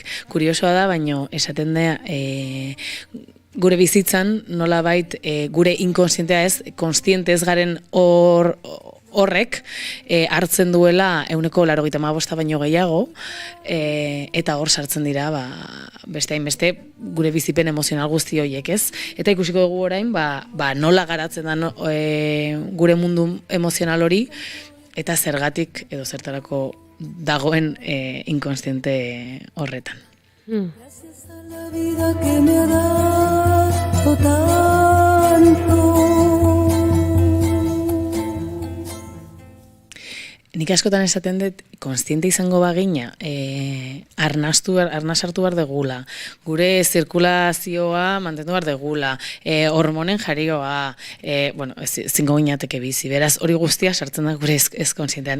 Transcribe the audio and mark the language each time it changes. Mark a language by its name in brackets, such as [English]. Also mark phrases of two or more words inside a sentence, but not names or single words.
[Basque] Kuriosoa da, baino esaten da gure bizitzan nolabait gure inkonstientea ez, konstiente ez garen horrek hartzen duela 95% baino gehiago, eta hor sartzen dira beste hainbeste gure bizipen emozional guzti horiek, ez? Eta ikusiko dugu orain nola garatzen da gure mundu emozional hori eta zergatik edo zertarako dagoen inkonstiente horretan. [Spanish] Gracias a la vida que me ha dado tanto. [Basque] Nik askotan esaten dut, konstiente izango bagina, arnas hartu behar degula, gure zirkulazioa mantendu behar degula, hormonen jarioa, zingo ginateke bizi, beraz hori guztia sartzen da gure ez konstientean.